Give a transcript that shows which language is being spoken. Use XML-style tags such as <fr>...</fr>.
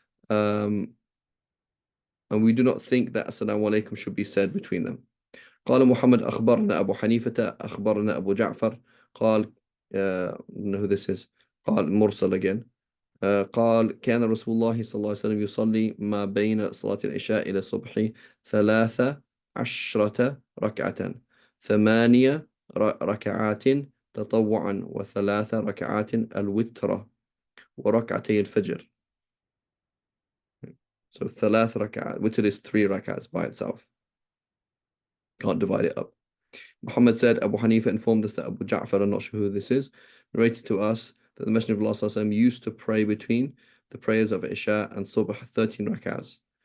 <en>Um, and we do not think that Assalamu alaikum should be said between them.</en> <ar>قال محمد أخبرنا أبو حنيفة أخبرنا أبو جعفر قال</ar> <en>who this is</en> <ar>قال مرسل</ar> <en>again</en> <ar>قال كان رسول الله صلى الله عليه وسلم يصلي ما بين صلاة العشاء إلى الصبح 13 ركعة 8 ركعات تطوعا و3 ركعات الوتر وركعتي الفجر.</ar> <en>So 3 ركعات, witr is 3 rakats by itself. Can't divide it up. Muhammad said, Abu Hanifa informed us that Abu Ja'far, I'm not sure who this is, narrated to us that the Messenger of Allah ﷺ used to pray between the prayers of Isha and Subh 13 rakahs.</en>